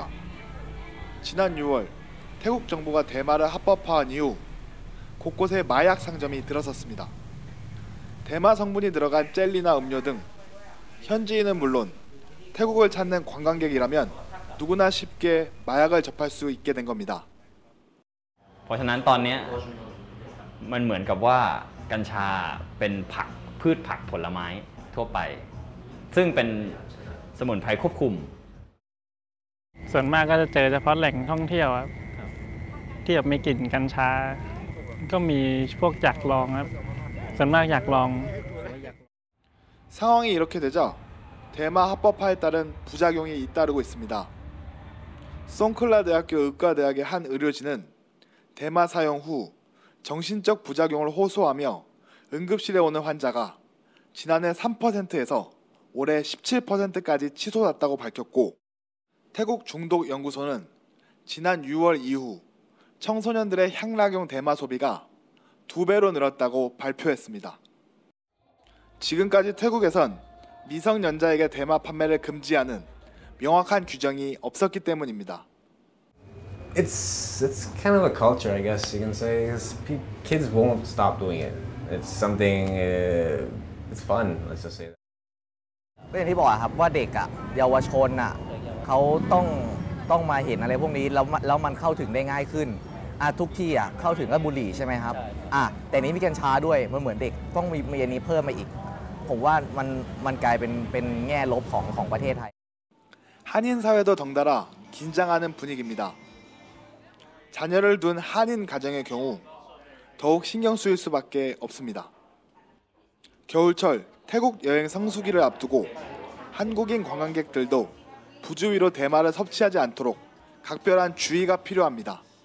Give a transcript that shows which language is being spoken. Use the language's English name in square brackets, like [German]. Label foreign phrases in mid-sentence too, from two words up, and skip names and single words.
[Korean] 지난 6월 태국 정부가 대마를 합법화한 이후 곳곳에 마약 상점이 들어섰습니다. 대마 성분이 들어간 젤리나 음료 등 현지인은 물론 태국을 찾는 관광객이라면 누구나 쉽게 마약을 접할 수 있게 된 겁니다. [Thai] เพราะฉะนั้นตอนนี้มันเหมือนกับว่ากัญชาเป็นพืชผักผลไม้ทั่วไปซึ่งเป็นสมุนไพรควบคุม ส่วนมากก็จะเจอเฉพาะแหล่งท่องเที่ยวครับที่แบบมีกลิ่นกัญชาก็มีพวกอยากลองครับส่วนมากอยากลอง [Korean] 상황이 이렇게 되자 대마 합법화에 따른 부작용이 잇따르고 있습니다. 송클라 대학교 의과대학의 한 의료진은 대마 사용 후 정신적 부작용을 호소하며 응급실에 오는 환자가 지난해 3%에서 올해 17%까지 치솟았다고 밝혔고, 태국 중독연구소는 지난 6월 이후 청소년들의 향락용 대마 소비가 2배로 늘었다고 발표했습니다. 지금까지 태국에선 미성년자에게 대마 판매를 금지하는 명확한 규정이 없었기 때문입니다. [English] It's kind of a culture, I guess you can say. Kids won't stop doing it. It's something. It's fun. Let's just say that. [Thai] ก็อย่างที่บอกครับว่าเด็กเยาวชนเขาต้องมาเห็นอะไรพวกนี้แล้วมันเข้าถึงได้ง่ายขึ้นทุกที่เข้าถึงก็บุหรี่ใช่ไหมครับแต่นี้มีกัญชาด้วยมันเหมือนเด็กต้องมีอันนี้เพิ่มมาอีกผมว่ามันกลายเป็นแง่ลบของประเทศไทย [Korean] 한인 사회도 덩달아 긴장하는 분위기입니다. 자녀를 둔 한인 가정의 경우 더욱 신경 쓰일 수밖에 없습니다. 겨울철 태국 여행 성수기를 앞두고 한국인 관광객들도 부주의로 대마를 섭취하지 않도록 각별한 주의가 필요합니다.